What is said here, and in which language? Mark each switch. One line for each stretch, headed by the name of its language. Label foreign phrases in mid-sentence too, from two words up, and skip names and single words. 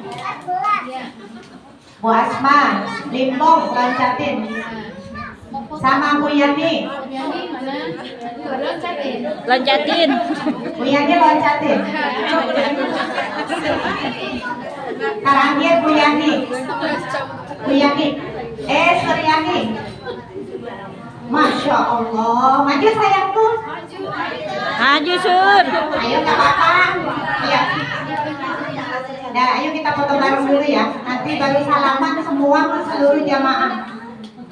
Indonesian: Bu Asma, Limpong loncatin. Sama Bu Yani. Loncatin. Bu Yani loncatin. Terakhir Bu Yani. Bu Yani. Suryani.
Arabic: ما شاء الله.
Indonesian: Maju sayangku. Maju Sur. Ayo nggak apa-apa. Iya. Nah, ayo kita foto bareng dulu ya. Nanti baru salaman semua ke seluruh jamaah.